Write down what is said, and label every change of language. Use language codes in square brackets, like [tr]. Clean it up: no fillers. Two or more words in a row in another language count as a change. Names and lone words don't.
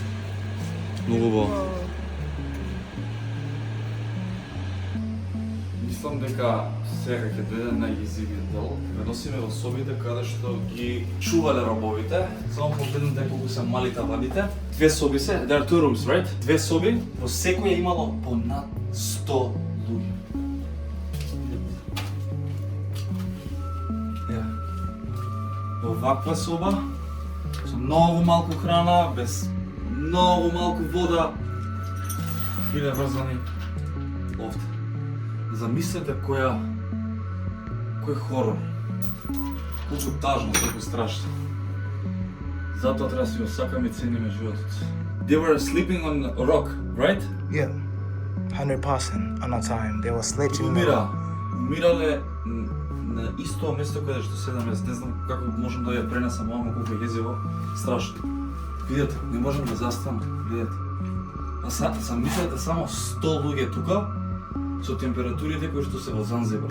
[mk] Многу убаво. Мислам дека сега ќе дојде најизивиот дел. Ме носиме во собите каде што ги чувале робовите. Само погледнете колку се мали таваните. Две соби се, [en] there are two rooms, right? [mk] Две соби, во секоја имало по над 100 луѓе. Во ваква соба, со многу малку храна, без многу малку вода, биле врзани овде. Замислете кој хорор. Колку тажно, колку страшно. Затоа треба да си го сакаме и цениме животот. [en] They were sleeping on a rock, right? Yeah, 100% on our time. They were sleeping in the rock. [mk] Умирале на исто место каде што седам јас. Не знам како можам да ја пренесам ова, колку е језиво. Страшно. Видете, не можам да застанам. Видете. А замислете само 100 луѓе тука, со температурите кои што се во Занзибар.